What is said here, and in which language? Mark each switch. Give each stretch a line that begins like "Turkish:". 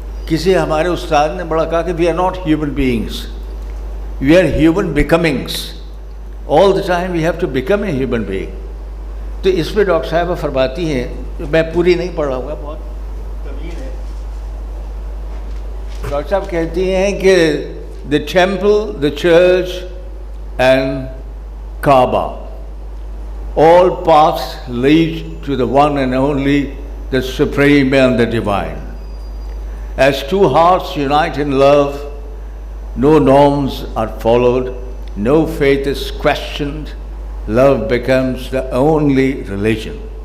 Urdu: کسی ہمارے استاد نے بڑا کہا کہ
English: We are not human beings, we are human becomings. All the time we have to become a human being.
Urdu: تو اس پہ ڈاکٹر صاحبہ فرماتی ہیں, میں پوری نہیں پڑھ رہا ہوں گا, بہت طویل ہے. ڈاکٹر صاحب کہتی ہیں کہ
English: the temple, the church and Kaaba, all paths lead to the one and only, the supreme and the divine. As two hearts unite in love, no norms are followed, no faith is questioned, love becomes the only religion.